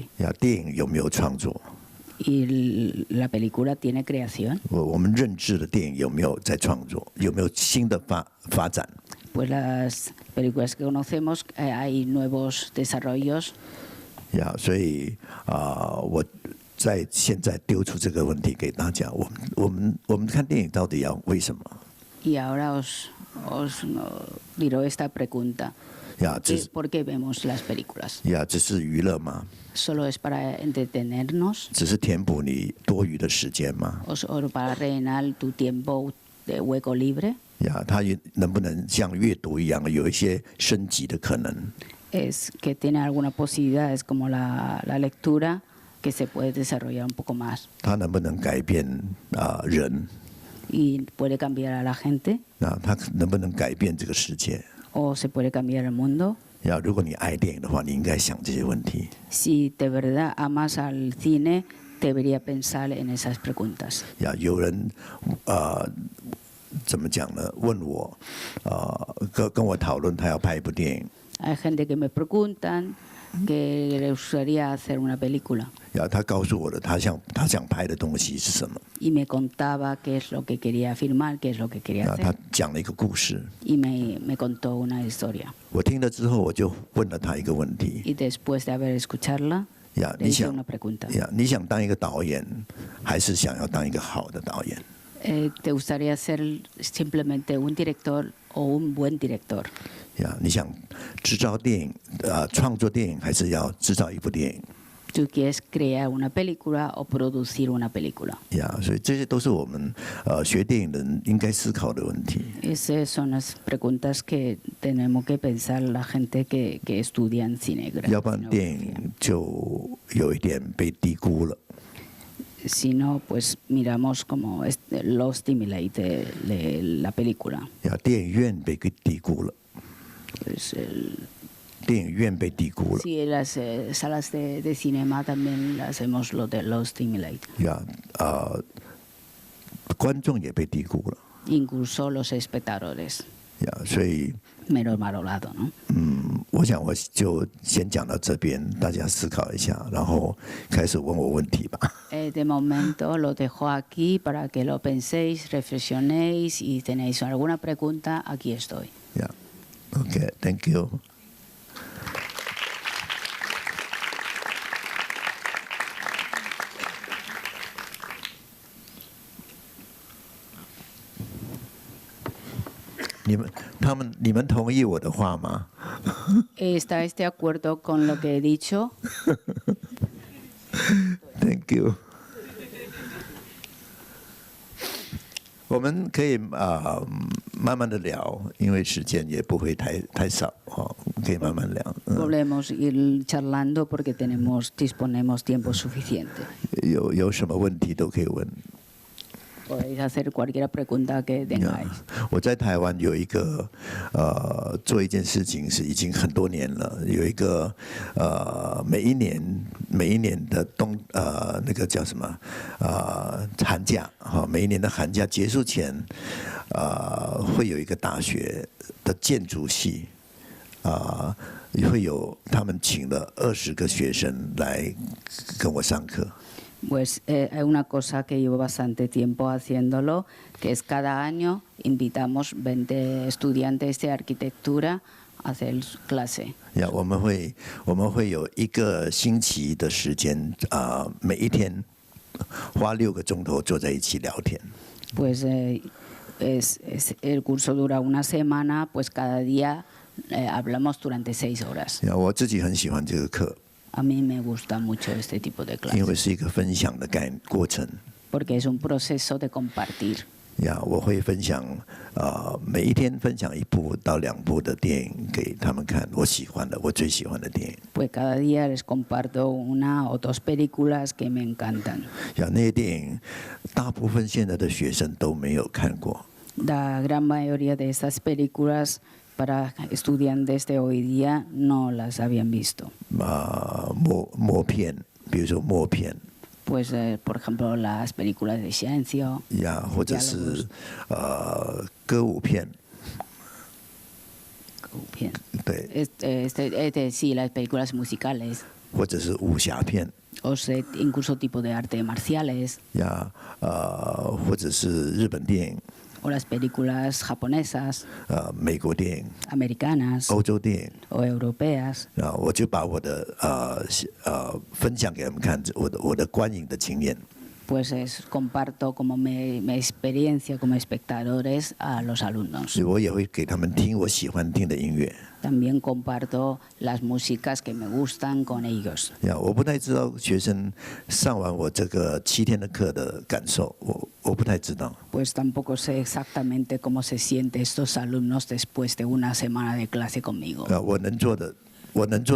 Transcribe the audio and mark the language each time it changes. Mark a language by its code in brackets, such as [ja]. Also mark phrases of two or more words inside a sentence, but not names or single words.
[zh] 电影有没有创作？ [es] Y la película tiene creación. [zh] 我们认知的电影有没有在创作？有没有新的发展？ [es] Pues las películas que conocemos hay nuevos desarrollos. [zh] 所以我在现在丢出这个问题给大家：我们看电影到底要为什么？ [es] Y ahora os diré esta pregunta. ¿Por qué vemos las películas? [zh] 只是娱乐吗？ [es] ¿Solo es para entretenernos? [zh] 只是填补你多余的时间吗？ [es] ¿O para rellenar tu tiempo de hueco libre? [zh] 它能不能像阅读一样有一些升级的可能？ [es] Es que tiene alguna posibilidad, es como la lectura, que se puede desarrollar un poco más [zh] 它能不能改变人？ [es] y puede cambiar a la gente [zh] 它能不能改变这个世界？ [es] o se puede cambiar el mundo. [zh] 如果你爱电影的话，你应该想这些问题。 [es] Si de verdad amas al cine, debería pensar en esas preguntas. [zh] 有人怎么讲呢？问我跟我讨论他要拍一部电影。 [es] Hay gente que me preguntan que le gustaría hacer una película [zh] 他告诉我的他想拍的东西是什么。 [es] y me contaba qué es lo que quería filmar, qué es lo que quería [zh] 他 [es] hacer [zh] 讲了一个故事， [es] y me contó una historia. [zh] 我听了之后，我就问了他一个问题。 [es] Y después de haber escucharla, le [zh] 你 [es] hice [zh] 想 [es] una pregunta. [zh] 你想当一个导演，还是想要当一个好的导演？ [es] ¿Te gustaría ser simplemente un director o un buen director? [zh] 你想制造电影创作电影，还是要制造一部电影？ [es] ¿Tú quieres crear una película o producir una película? [zh] 所以这些都是我们学电影人应该思考的问题。 [es] Esas son las preguntas que tenemos que pensar la gente que estudia cine. [zh] 要不然电影就有一点被低估了。 [es] Si no, pues miramos como lo stimulate de la película. [zh] 电影院被低估了。 [es] Pues [zh] 电影院被低估了。 [es] sí, las salas de cinema también las hacemos lo de los stimulate. [zh] 观众也被低估了。 [es] Incluso los espectadores. [zh] 所以 [es] Menos valorado, ¿no? [zh] 我想我就先讲到这边，大家思考一下，然后开始问我问题吧。 [es] De momento lo dejo aquí para que lo penséis, reflexionéis y tenéis alguna pregunta, aquí estoy. [en] Okay, thank you. [zh] 你们同意我的话吗？ [es] ¿Estáis de acuerdo con lo que he dicho? [en] Thank you. [zh] 我们可以慢慢的聊，因为时间也不会太少，可以慢慢聊。 [es] Podemos ir charlando porque disponemos tiempo suficiente. [zh] 有什么问题都可以问。 [es] Podéis hacer cualquier pregunta que tengáis. [zh] 我在台湾有一个做一件事情是已经很多年了，有一个每一年的那个叫什么寒假每一年的寒假结束前会有一个大学的建筑系会有他们请了20个学生来跟我上课。 [es] Pues hay una cosa que llevo bastante tiempo haciéndolo, que es cada año invitamos 20 estudiantes de arquitectura a hacer clase. [zh] 我们会有1个星期的时间每一天花6个钟头坐在一起聊天。 [es] Pues el curso dura una semana, pues cada día hablamos durante 6 horas. [zh] 我自己很喜欢这个课。 [es] A mí me gusta mucho este tipo de [zh] 因为 [es] clases. [zh] 是一个分享的过程。 [es] Porque es un proceso de compartir. [zh] 我会分享每一天分享1部到2部的电影给他们看，我最喜欢的电影。 [es] Pues cada día les comparto 1 o 2 películas que me encantan. [zh] 那些电影大部分现在的学生都没有看过。 [es] La gran mayoría de estas películas para estudiantes de hoy día no las habían visto. [zh] 默片，比如说默片。 [es] Pues, por ejemplo, las películas de ciencia. [zh] 或者是歌舞片。 [es] 对。sí, las películas musicales. [zh] 或者是武侠片。 [es] O incluso tipo de arte marciales. [zh] 或者是日本电影。 [es] O las películas japonesas. [zh] 美国电影。 [es] Americanas. [zh] 欧洲电影。 [es] O europeas. [zh] 我就把我的分享给他们看，我的观影的经验。 [es] Pues comparto como mi experiencia como espectadores a los alumnos. [zh] 我也会给他们听我喜欢听的音乐。 [es] También comparto las músicas que me gustan con ellos. [zh] 我不太知道学生上完我这个7天的课的感受，我不太知道。 [es] Pues tampoco sé exactamente cómo se sienten estos alumnos después de una semana de clase conmigo.